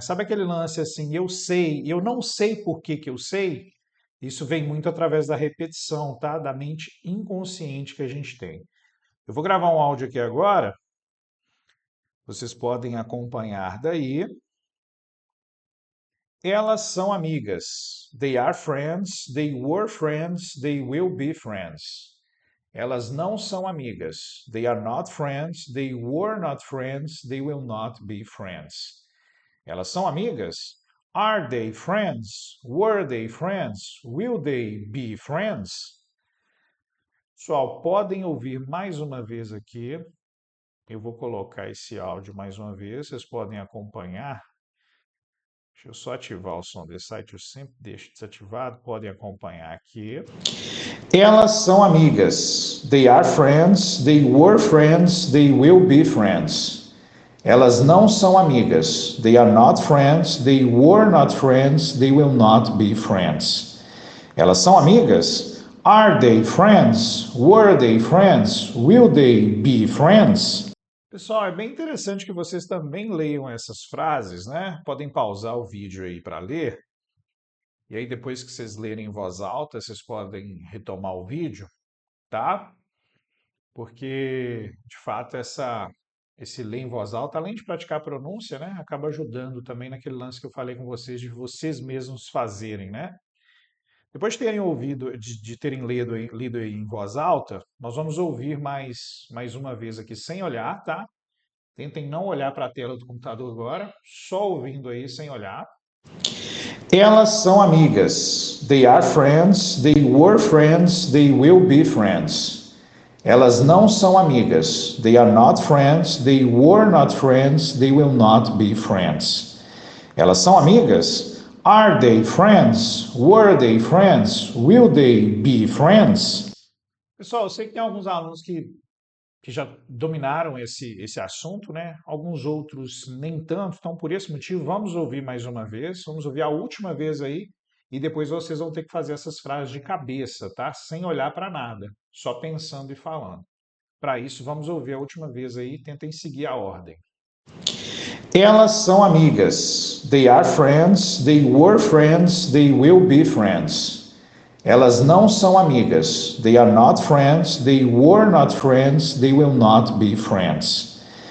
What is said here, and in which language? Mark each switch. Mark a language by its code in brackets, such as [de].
[pt] Sabe aquele lance assim, eu sei, eu não sei por que eu sei? Isso vem muito através da repetição, tá? Da mente inconsciente que a gente tem. Eu vou gravar um áudio aqui agora, vocês podem acompanhar daí. Elas são amigas. [en] They are friends, they were friends, they will be friends. [pt] Elas não são amigas. [en] They are not friends, they were not friends, they will not be friends. [pt] Elas são amigas? [en] Are they friends? Were they friends? Will they be friends? [pt] Pessoal, podem ouvir mais uma vez aqui. Eu vou colocar esse áudio mais uma vez, vocês podem acompanhar. Deixa eu só ativar o som desse site, eu sempre deixo desativado, podem acompanhar aqui. Elas são amigas. [en] They are friends, they were friends, they will be friends. [pt] Elas não são amigas. [en] They are not friends, they were not friends, they will not be friends. [pt] Elas são amigas? [en] Are they friends? Were they friends? Will they be friends? [pt] Pessoal, é bem interessante que vocês também leiam essas frases, né? Podem pausar o vídeo aí para ler. E aí, depois que vocês lerem em voz alta, vocês podem retomar o vídeo, tá? Porque, de fato, esse ler em voz alta, além de praticar a pronúncia, né? Acaba ajudando também naquele lance que eu falei com vocês, de vocês mesmos fazerem, né? Depois de terem ouvido, de terem lido aí em voz alta, nós vamos ouvir mais uma vez aqui sem olhar, tá? Tentem não olhar para a tela do computador agora, só ouvindo aí sem olhar. Elas são amigas. [en] They are friends, they were friends, they will be friends. [pt] Elas não são amigas. [en] They are not friends, they were not friends, they will not be friends. [pt] Elas são amigas? [en] Are they friends? Were they friends? Will they be friends? [pt] Pessoal, eu sei que tem alguns alunos que já dominaram esse assunto, né? Alguns outros nem tanto, então por esse motivo vamos ouvir mais uma vez, vamos ouvir a última vez aí e depois vocês vão ter que fazer essas frases de cabeça, tá? Sem olhar para nada, só pensando e falando. Para isso, vamos ouvir a última vez aí, tentem seguir a ordem. Elas são amigas. [en] They are friends, they were friends, they will be friends. [pt] Elas não são amigas. [en] They are not friends, they were not friends, they will not be friends.